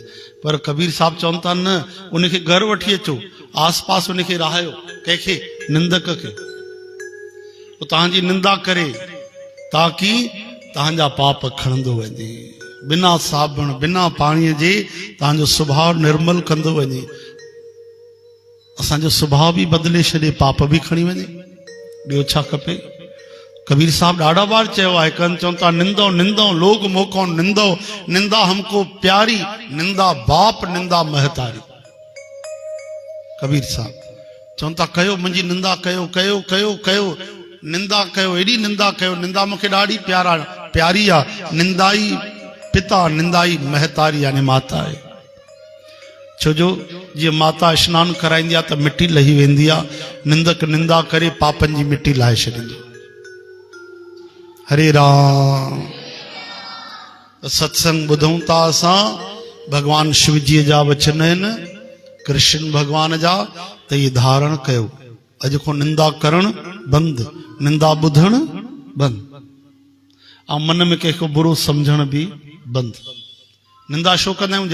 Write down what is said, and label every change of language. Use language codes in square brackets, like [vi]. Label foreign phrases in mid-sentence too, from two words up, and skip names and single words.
[sd] पर कबीर साहब चवनि था न, उनखे घर वठी अचो, आस पास उनखे रहायो, कंहिंखे निंदक खे, वो तव्हांजी निंदा करे, ताकि तव्हांजा पाप खणंदो वञे, बिना साबुण बिना पाणीअ जे तव्हांजो सुभाउ निर्मल कंदो वञे, असांजो सुभाउ बि बदिले छॾे, पाप बि खणी वञे। ॿियो छा खपे? कबीर साहब ॾाढा बार चयो आहे, कनि चवनि था [hi] निंदो निंदो लोग मोको निंदो, निंदा हमको प्यारी, निंदा बाप निंदा महतारी। [sd] कबीर साहब चवनि था कयो, मुंहिंजी निंदा कयो कयो कयो कयो, निंदा कयो, एॾी निंदा कयो, निंदा मूंखे ॾाढी प्यारी आहे, निंदाई पिता निंदाई महतारी यानी माता आहे। छोजो जीअं माता स्नान कराईंदी आहे त मिटी लही वेंदी आहे, निंदक निंदा करे पापनि जी मिटी लाहे छॾींदी। हरे राम। सत्संग ॿुधूं था असां, भगवान शिव जी जा वचन आहिनि, कृष्ण भगवान जा, त इहे धारण कयो। अॼु खां निंदा करणु बंदि, निंदा ॿुधणु बंदि, ऐं मन में कंहिंखे बुरो सम्झण बि बंदि। निंदा छो कंदा आहियूं?